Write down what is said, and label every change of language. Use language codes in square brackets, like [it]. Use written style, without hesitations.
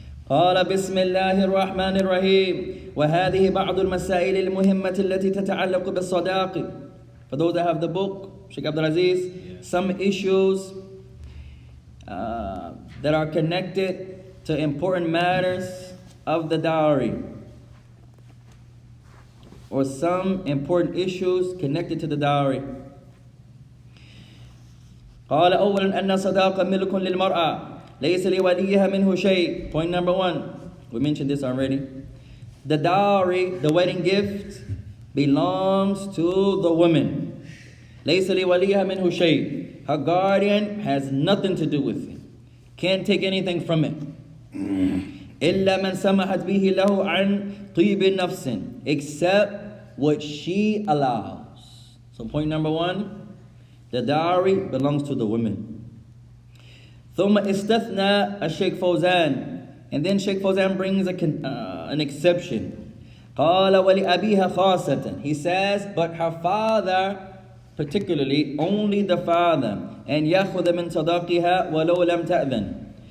[ar] قال بسم الله الرحمن الرحيم وهذه بعض المسائل المهمة التي تتعلق بالصداق. [en] For those that have the book, Sheikh Abdul Aziz, some issues that are connected to important matters of the dowry, or some important issues connected to the dowry. [ar] قال أولا أن صداق ملك للمرأة ليس لوليها منه شيء. [en] Point number 1, we mentioned this already. The dowry, the wedding gift, belongs to the woman. [ar] ليس لوليها منه شيء. [en] Her guardian has nothing to do with it. Can't take anything from it. [ar] إلا من سمحت به له عن طيب نفس, [en] except what she allows. So point number 1, the dowry belongs to the women. [ar] ثم استثنى الشيخ فوزان, [en] and then Sheikh Fawzan brings an exception. [ar] قال ولأبيها خاصة. [en] He says, but her father, particularly only the father, and [ar] يأخذ من صداقها ولو لم تأذن.